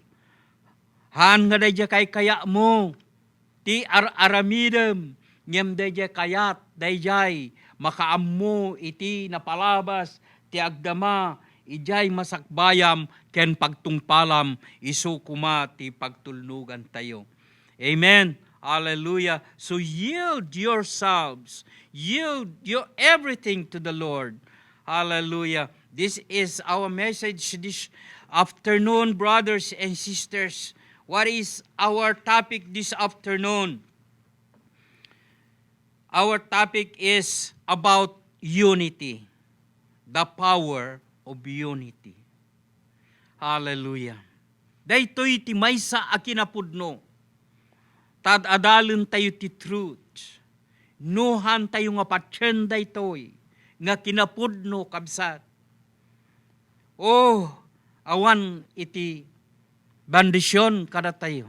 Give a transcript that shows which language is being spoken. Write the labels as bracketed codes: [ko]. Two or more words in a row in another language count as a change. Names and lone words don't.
[ilo] Han nga dayjay kay kaya mo, ti aramidem, ngem dayjay kayat, dayjay makaammo iti napalabas, ti agdama, ijay masakbayam, ken pagtungpalam, isu kuma ti pagtulnugan tayo. [en] Amen. Hallelujah. So yield yourselves, yield your everything to the Lord. Hallelujah. This is our message this afternoon, brothers and sisters. What is our topic this afternoon? Our topic is about unity, the power of unity. Hallelujah. [ilo] Daytoy ti maysa a kinapudno. Tad adalen tayo ti truth. Nuhan tayo nga patsen daytoy nga kinapudno kabsat. Oh, awan iti bandisyon kada tayo.